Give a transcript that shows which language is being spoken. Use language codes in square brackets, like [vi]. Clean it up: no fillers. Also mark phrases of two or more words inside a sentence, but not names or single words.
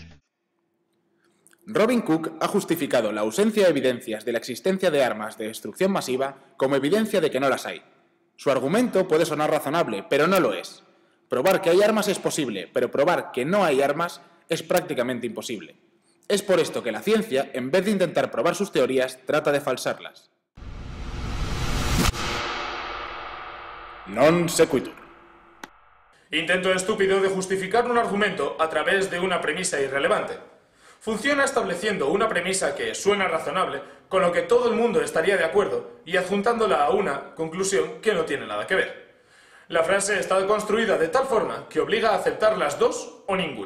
[es] Robin Cook ha justificado la ausencia de evidencias de la existencia de armas de destrucción masiva como evidencia de que no las hay. Su argumento puede sonar razonable, pero no lo es. Probar que hay armas es posible, pero probar que no hay armas es prácticamente imposible. Es por esto que la ciencia, en vez de intentar probar sus teorías, trata de falsarlas. [la] Non sequitur. [es] Intento estúpido de justificar un argumento a través de una premisa irrelevante. Funciona estableciendo una premisa que suena razonable, con lo que todo el mundo estaría de acuerdo, y adjuntándola a una conclusión que no tiene nada que ver. La frase está construida de tal forma que obliga a aceptar las dos o ninguna.